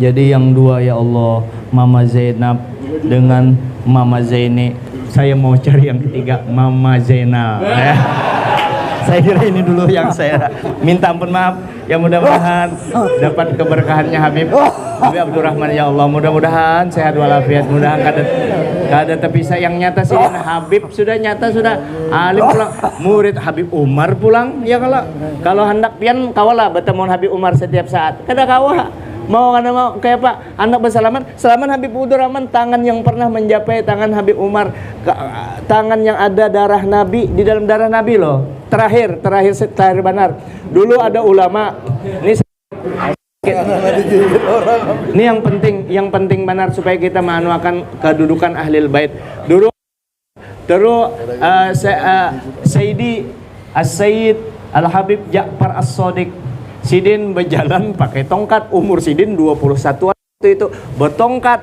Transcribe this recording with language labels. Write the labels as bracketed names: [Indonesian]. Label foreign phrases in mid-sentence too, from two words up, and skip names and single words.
[Indonesian] Jadi yang 2 [Arabic] ya Allah, [Indonesian] Mama Zainab dengan Mama Zaini. Saya mau cari yang ketiga, Mama Zainal. Saya kira ini dulu yang saya minta ampun maaf. Ya mudah-mudahan dapat keberkahannya Habib Abdurrahman [Arabic] ya Allah. [Indonesian] Mudah-mudahan sehat walafiat. Mudah-mudahan kada terpisah. Yang nyata sih Habib sudah nyata, sudah alim pulang, murid Habib Umar pulang. Ya kalau hendak pian kawalah bertemu Habib Umar setiap saat. Kada kawah. Mau kayak Pak anak bersalaman, salaman Habib Abdurrahman, tangan yang pernah menjapai tangan Habib Umar, tangan yang ada darah Nabi, di dalam darah Nabi loh. Terakhir benar. Dulu ada ulama. Ini yang penting benar supaya kita manuakan kedudukan Ahlul Bait. Sayyidi As-Sayyid Al-Habib Ja'far As-Shadiq Sidin berjalan pakai tongkat, umur Sidin 21 waktu itu, bertongkat.